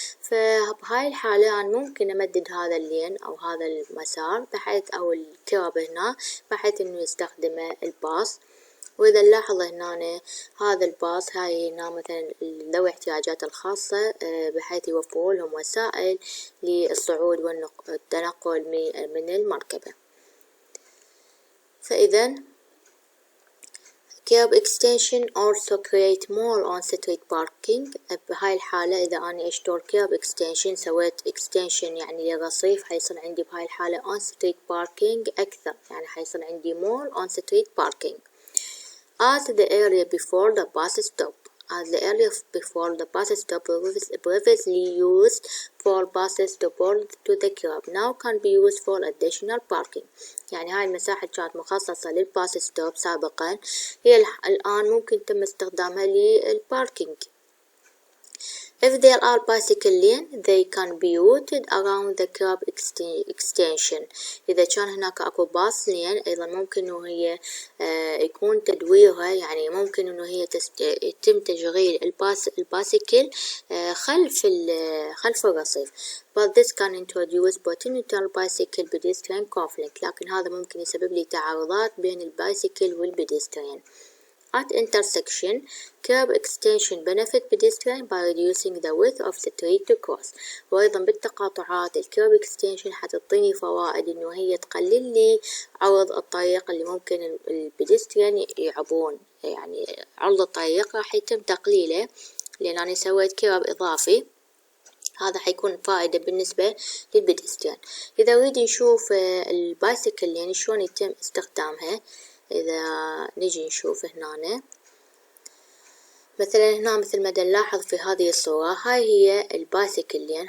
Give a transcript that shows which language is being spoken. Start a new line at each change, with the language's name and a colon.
Arabic: فبهاي الحالة أنا ممكن أمدد هذا اللين أو هذا المسار بحيث أو الكيرب هنا بحيث إنه يستخدمه الباص. وإذا نلاحظ هنا هذا الباص هاي هنا مثلا ذوي احتياجات الخاصة بحيث يوفروا لهم وسائل للصعود والتنقل من المركبة. فإذا
English: curb extension also create more on-street parking.
Arabic: بهاي الحالة إذا أنا أشتغل curb extension سويت extension يعني للرصيف، حيصير عندي بهاي الحالة on-street parking أكثر، يعني حيصير عندي
English: more on-street parking. As the area before the bus stop. As the area before the bus stop previously used for buses to board to the curb now can be used for additional parking.
Arabic: يعني هاي المساحة كانت مخصصة للباص ستوب سابقا، هي الآن ممكن تم استخدامها للباركينج.
English: If there are bicycle lane, they can be routed around the curb extension.
Arabic: إذا كان هناك أكو باص لين أيضا ممكن إنه هي يكون تدويرها، يعني ممكن إنه هي يتم تشغيل البايسكل خلف الرصيف.
English: But this can introduce potential bicycle pedestrian conflict.
Arabic: لكن هذا ممكن يسبب لي تعارضات بين البايسكل والبيدستريان.
English: At intersection, curb extension benefit pedestrian by reducing the width of the street to cross.
Arabic: وأيضا بالتقاطعات الكيرب extension حتعطيني فوائد إنه هي تقلل لي عرض الطريق اللي ممكن البيدستريان يعبون، يعني عرض الطريق راح يتم تقليله لأن أنا سويت كيرب إضافي. هذا حيكون فائدة بالنسبة للبيدستريان. إذا نريد نشوف البايسكل يعني شلون يتم استخدامها، إذا نجي نشوف هنا مثلا هنا مثل ما نلاحظ في هذه الصورة هاي هي البايسكل لين.